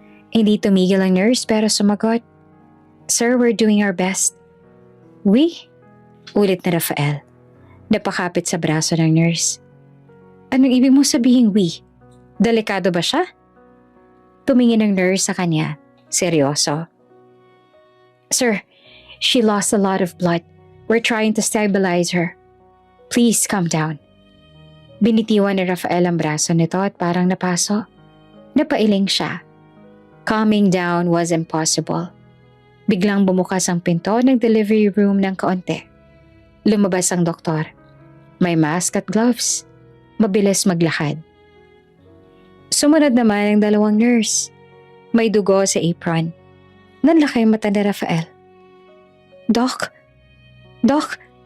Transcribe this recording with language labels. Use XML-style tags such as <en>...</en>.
<tl>Hindi tumigil ang nurse pero sumagot.</tl> <en>Sir, we're doing our best. We?</en> <tl>Ulit na Rafael. Napakapit sa braso ng nurse. Anong ibig mo sabihin</tl> <en>we?</en> <tl>Delikado ba siya? Tumingin ang nurse sa kanya. Seryoso.</tl> <en>Sir, she lost a lot of blood. We're trying to stabilize her. Please calm down.</en> <tl>Binitiwan ni Rafael ang braso nito at parang napaso. Napailing siya.</tl> <en>Calming down was impossible.</en> <tl>Biglang bumukas ang pinto ng delivery room ng kaunti. Lumabas ang doktor. May mask at gloves. Mabilis maglakad. Sumunod naman ang dalawang nurse. May dugo sa apron. Nanlaki ang mata ni Rafael. Doc! Doc!</tl>